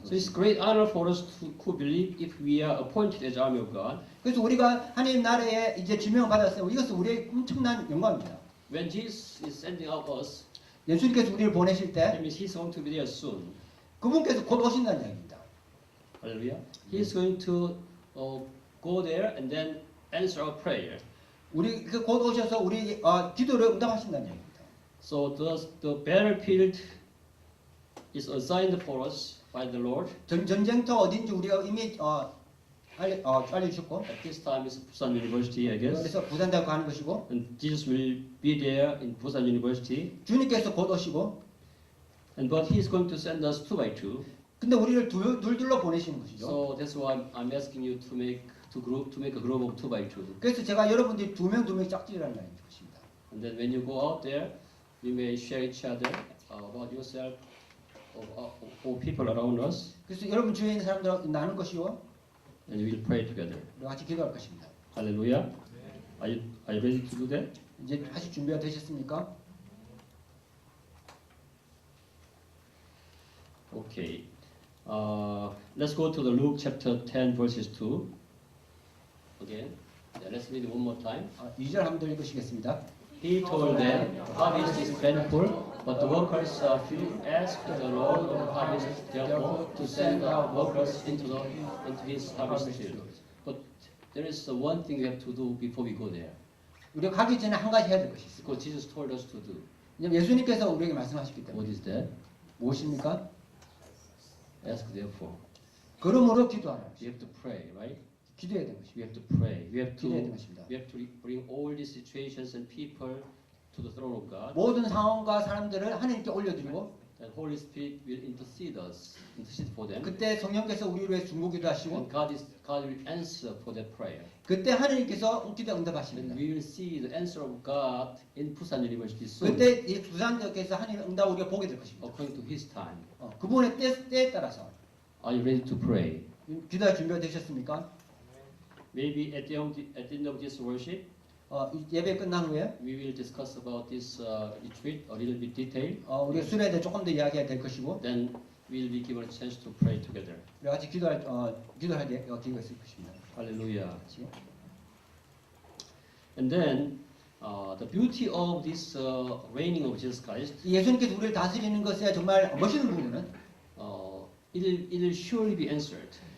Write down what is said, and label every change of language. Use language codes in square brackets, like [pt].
[en] So it's great honor for us who believe if we are appointed as army of God. [ko] 그래서 우리가 하나님 나라에 이제 지명을 받았어요. 이것은 우리의 엄청난 영광입니다. [en] When Jesus is sending out us, [ko] 예수님께서 우리를 보내실 [en] that means He's going to be there soon. [ko] 그분께서 곧 오신다는 이야기입니다. [en] Hallelujah. He's going to go there and then answer our prayer. [ko] 우리 곧 오셔서 우리 기도를 응답하신다는 이야기입니다. [en] So the battlefield is assigned for us by the Lord. [ko] 전쟁터 어딘지 우리가 이미 알려주셨고 [en] At this time is Busan University, I guess. [ko] 그래서 부산대학 가는 것이고 [en] And Jesus will be there in Busan University. [ko] 주님께서 곧 오시고 [en] But He's going to send us 2 by 2. [ko] 근데 우리를 둘둘로 보내시는 것이죠. [en] So that's why I'm asking you to make a group of 2 by 2. [ko] 그래서 제가 여러분들이 두 명 짝지라는 것입니다. [en] And then when you go out there, we may share each other about yourself or people around us, [ko] 그래서 여러분 주위에 있는 사람들하고 나눌 것이요. [en] and we will pray together. [ko] 우리가 같이 기도할 것입니다. [en] Hallelujah. Are you ready to do that? [ko] 이제 하실 준비가 되셨습니까? [en] Okay. Let's go to the Luke chapter 10 verses 2. Again. Yeah, let's read it one more time. [ko] 2절 한번 더 읽으시겠습니다. [en] He told them, the harvest is plentiful, but the workers are few. Ask the Lord of the harvest, therefore, to send out workers into his harvest field. But there is one thing we have to do before we go there. [ko] 우리가 가기 전에 한 가지 해야 될 것이 있습니다. [en] Because Jesus told us to do. [ko] 예수님께서 우리에게 말씀하셨기 [en] What [ko] 때문에 [en] is that? [ko] 무엇입니까? [en] Ask therefore. [ko] 그러므로 기도하라. [en] We have to pray, right? [ko] 기도해야 되는 것입니다. [en] We have to pray. [ko] 기도해야 되는 것입니다. [en] We have to bring all these situations and people to the throne of God. [ko] 모든 상황과 사람들을 하나님께 올려드리고 [en] And Holy Spirit will intercede for them. [ko] 그때 성령께서 우리를 위해 중보기도 하시고 [en] And God will answer for that prayer. [ko] 그때 하나님께서 기도 [en] And [ko] 응답하십니다. [en] we will see the answer of God in Busan University soon, [ko] 그때 이 부산대학에서 하나님 응답 우리가 보게 될 것입니다. [en] according to His time. [ko] 그분의 때에 따라서 [en] Are you ready to pray? [ko] 기도할 준비가 되셨습니까? [en] Maybe at the end of this worship, [ko] 예배 끝난 후에 [en] we will discuss about this retreat a little bit detail. [ko] 우리가 수련에 대해 조금 더 이야기해야 될 것이고 [en] Then we'll be given a chance to pray together. [ko] 우리 같이 기도할 기도할 기회가 있을 것입니다. [en] Hallelujah. [ko] 같이. [en] And then the beauty of this reigning of Jesus Christ, [ko] 이 예수님께서 우리를 다스리는 것에 정말 멋있는 부분은 [en] it'll surely be answered.